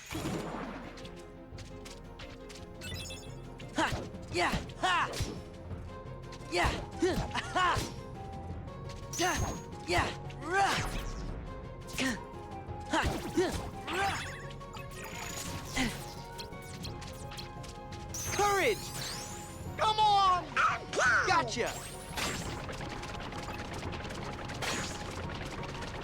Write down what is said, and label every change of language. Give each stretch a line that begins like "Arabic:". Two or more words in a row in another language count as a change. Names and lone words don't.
English: Ha. Yeah. Ha. Yeah. Ha. Da. Yeah. Rah. Ha. Rah. Courage. Come on. Gotcha.